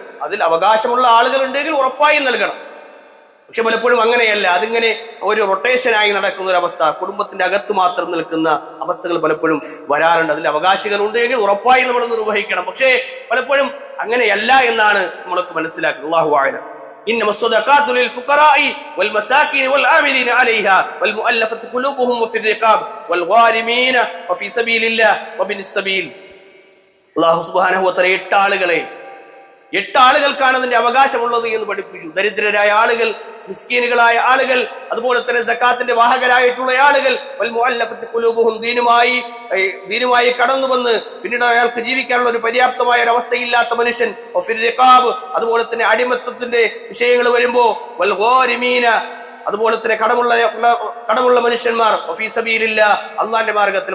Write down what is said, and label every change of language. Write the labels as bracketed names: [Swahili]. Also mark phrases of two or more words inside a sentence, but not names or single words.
[Malayalam] അതിൽ അവകാശമുള്ള ആളുകൾ ഉണ്ടെങ്കിൽ ഉറപ്പായും നൽകണം. പക്ഷെ പലപ്പോഴും അങ്ങനെയല്ല, അതിങ്ങനെ ഒരു റൊട്ടേഷനായി നടക്കുന്ന ഒരു അവസ്ഥ, കുടുംബത്തിന്റെ അകത്ത് മാത്രം നിൽക്കുന്ന അവസ്ഥകൾ പലപ്പോഴും വരാറുണ്ട്. അതിൽ അവകാശികൾ ഉണ്ടെങ്കിൽ ഉറപ്പായി നമ്മൾ നിർവഹിക്കണം. പക്ഷേ പലപ്പോഴും അങ്ങനെയല്ല എന്നാണ് നമ്മളൊക്കെ മനസ്സിലാക്കുന്നത്. [Arabic] الله أعلم. إنما الصدقات للفقراء والمساكين والعاملين عليها والمؤلفة قلوبهم وفي الرقاب والغارمين وفي سبيل الله وابن السبيل. الله سبحانه وتعالى [Malayalam] 8 ആളുകൾക്കാണ് അതിന്റെ അവകാശമുള്ളത് എന്ന് പഠിപ്പിച്ചു. ദരിദ്രരായ ആളുകൾ, മിസ്കീനുകളായ ആളുകൾ, അതുപോലെ തന്നെ സക്കാത്തിന്റെ വാഹകരായിട്ടുള്ള ആളുകൾ, [Arabic] والمؤلفة قلوبهم [Malayalam] ദീനുമായി കടന്നു വന്ന് പിന്നീട് അയാൾക്ക് ജീവിക്കാനുള്ള ഒരു പര്യാപ്തമായ ഒരു അവസ്ഥയില്ലാത്ത മനുഷ്യൻ, [Arabic] وفي الرقاب [Malayalam] അതുപോലെ തന്നെ അടിമത്തത്തിന്റെ വിഷയങ്ങൾ വരുമ്പോ [Arabic] والغارمين [Malayalam] അതുപോലെ തന്നെ കടമുള്ള മനുഷ്യന്മാർ, [Arabic] وفي سبيل الله [Malayalam] അള്ളാന്റെ മാർഗത്തിൽ.